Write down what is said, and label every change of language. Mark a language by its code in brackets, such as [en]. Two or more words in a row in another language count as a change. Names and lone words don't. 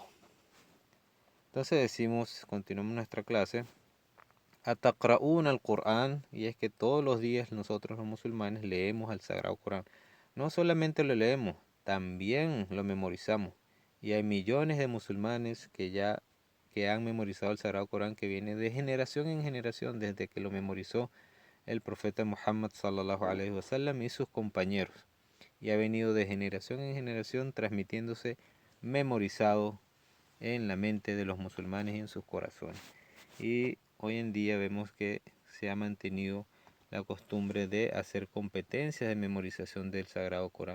[es] Entonces decimos, continuamos nuestra clase, [ar] أتقرؤون القرآن, [es] y es que todos los días nosotros los musulmanes leemos al Sagrado Corán. No solamente lo leemos, también lo memorizamos. Y hay millones de musulmanes que han memorizado el Sagrado Corán, que viene de generación en generación, desde que lo memorizó el profeta Muhammad [ar] صلى الله عليه وسلم [es] y sus compañeros. Y ha venido de generación en generación transmitiéndose memorizado en la mente de los musulmanes y en sus corazones. Y hoy en día vemos que se ha mantenido la costumbre de hacer competencias de memorización del Sagrado Corán.